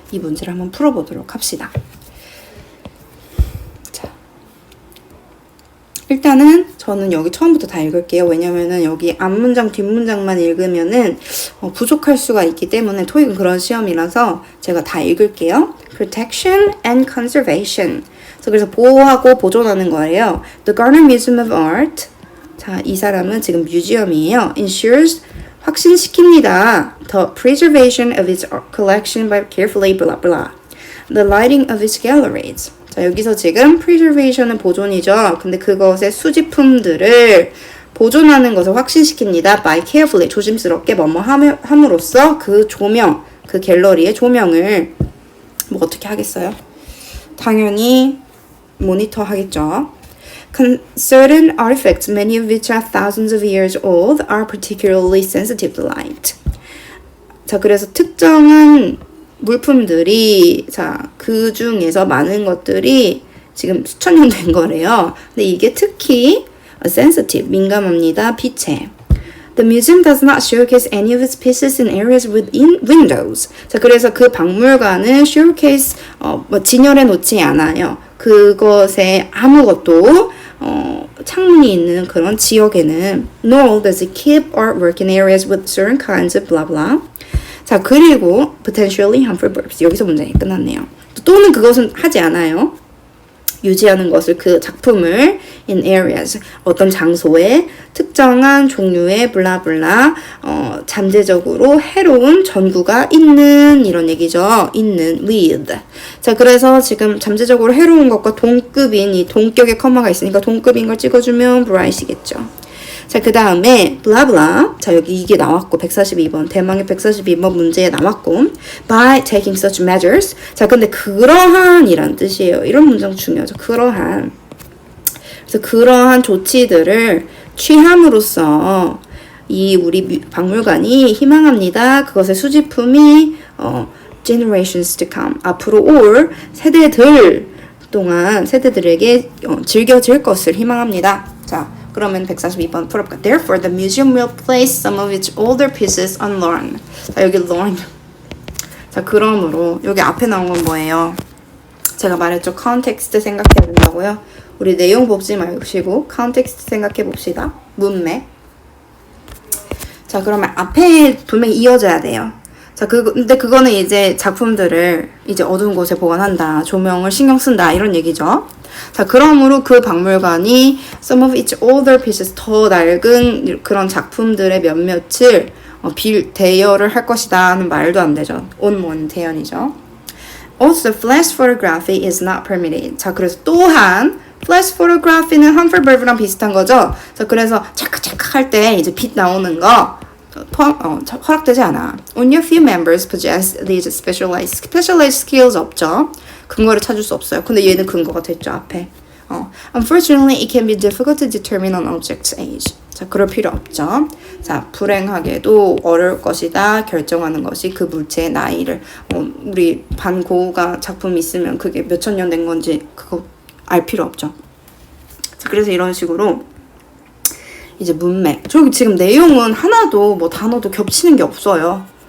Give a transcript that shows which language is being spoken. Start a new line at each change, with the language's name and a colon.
Korean: 이 문제를 한번 풀어보도록 합시다. 자, 일단은 저는 여기 처음부터 다 읽을게요. 왜냐면은 여기 앞문장 뒷문장만 읽으면은 부족할 수가 있기 때문에 토익은 그런 시험이라서 제가 다 읽을게요.
English: Protection and conservation.
Korean: 그래서 보호하고 보존하는 거예요.
English: The Garner Museum of Art.
Korean: 자, 이 사람은 지금 뮤지엄이에요. Ensures 확신시킵니다.
English: The preservation of its collection by carefully blah blah. The lighting of its galleries.
Korean: 자, 여기서 지금 preservation은 보존이죠. 근데 그것의 수집품들을 보존하는 것을 확신시킵니다.
English: by carefully
Korean: 조심스럽게 뭐뭐 함으로써 그 조명, 그 갤러리의 조명을 뭐 어떻게 하겠어요? 당연히 모니터 하겠죠.
English: Certain artifacts, many of which are thousands of years old, are particularly sensitive to light.
Korean: 자, 그래서 특정한 물품들이, 자, 그 중에서 많은 것들이 지금 수천 년 된 거래요. 근데 이게 특히 sensitive, 민감합니다. 빛에.
English: The museum does not showcase any of its pieces in areas within windows.
Korean: 자, 그래서 그 박물관은 showcase, 진열해 놓지 않아요. 그것에 아무것도 창문이 있는 그런 지역에는
English: nor does it keep artwork in areas with certain kinds of blah blah. 자, 그리고 potentially harmful verbs.
Korean: 여기서 문장이 끝났네요. 또는 그것은 하지 않아요. 유지하는 것을 그 작품을
English: in areas
Korean: 어떤 장소에 특정한 종류의 블라블라 잠재적으로 해로운 전구가 있는 이런 얘기죠. 있는 with. 자, 그래서 지금 잠재적으로 해로운 것과 동급인 이 동격의 커마가 있으니까 동급인 걸 찍어주면 bright이겠죠. 자, 그 다음에 블라블라. 자, 여기 이게 나왔고 142번 대망의 142번 문제에 나왔고
English: by taking such measures.
Korean: 자, 근데 그러한 이란 뜻이에요. 이런 문장 중요하죠. 그러한. 그래서 그러한 조치들을 취함으로써 이 우리 박물관이 희망합니다. 그것의 수집품이
English: generations to come
Korean: 앞으로 올 세대들 동안 세대들에게 즐겨질 것을 희망합니다. 자, 그러면 142번 풀어볼까?
English: Therefore, the museum will place some of its older pieces on loan.
Korean: 자, 여기 loan. 자, 그러므로 여기 앞에 나온 건 뭐예요? 제가 말했죠. context 생각해야 된다고요. 우리 내용 보지 마시고 context 생각해 봅시다. 문맥. 자, 그러면 앞에 분명히 이어져야 돼요. 자, 근데 그거는 이제 작품들을 이제 어두운 곳에 보관한다. 조명을 신경 쓴다. 이런 얘기죠. 자, 그러므로 그 박물관이
English: some of its older pieces
Korean: 더 낡은 그런 작품들의 몇몇을 대여를 할 것이다 하는 말도 안 되죠. 온문 대연이죠.
English: Also, flash photography is not permitted.
Korean: 자, 그래서 또한 flash photography는 harmful verb랑 비슷한 거죠. 자, 그래서 찰칵찰칵 할 때 이제 빛 나오는 거 허락되지 않아.
English: Only a few members possess these specialized skills
Korean: 없죠. 근거를 찾을 수 없어요. 근데 얘는 근거가 됐죠, 앞에.
English: Unfortunately, it can be difficult to determine an object's age.
Korean: 자, 그럴 필요 없죠. 자, 불행하게도 어려울 것이다. 결정하는 것이 그 물체의 나이를. 우리 반고가 작품이 있으면 그게 몇천 년 된 건지 그거 알 필요 없죠. 자, 그래서 이런 식으로 이제 문맥. 저기 지금 내용은 하나도 뭐 단어도 겹치는 게 없어요.